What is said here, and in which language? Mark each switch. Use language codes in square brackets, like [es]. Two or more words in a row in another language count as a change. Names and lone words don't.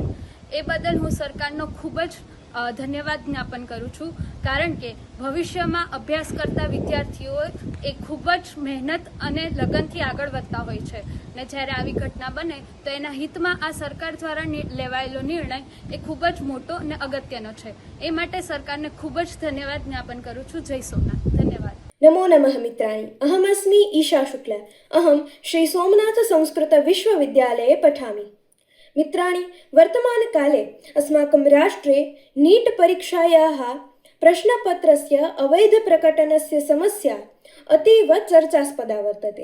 [gu] એ બદલ હું સરકારનો ખૂબ જ ધન્યવાદ જ્ઞાપન કરું છું, કારણ કે ભવિષ્યમાં અભ્યાસ કરતા વિદ્યાર્થીઓ એ ખૂબ જ મહેનત અને લગનથી આગળ વધતા હોય છે ને જ્યારે આવી ઘટના બને તો એના હિતમાં આ સરકાર દ્વારા લેવાયેલો નિર્ણય એ ખૂબ જ મોટો અને અગત્યનો છે। એ માટે સરકારને ખૂબ જ ધન્યવાદ જ્ઞાપન કરું છું। જય સોમનાથ। ધન્યવાદ। [sa] नमो नमः मित्राणि, अहमस्मि ईशा शुक्ल। अहं श्री सोमनाथ संस्कृत विश्वविद्यालये पठामि। मित्राणि, वर्तमानकाले अस्माकं राष्ट्रे नीट् परीक्षायाः प्रश्नपत्रस्य अवैधप्रकटनस्य समस्या अतीव चर्चास्पदा वर्तते।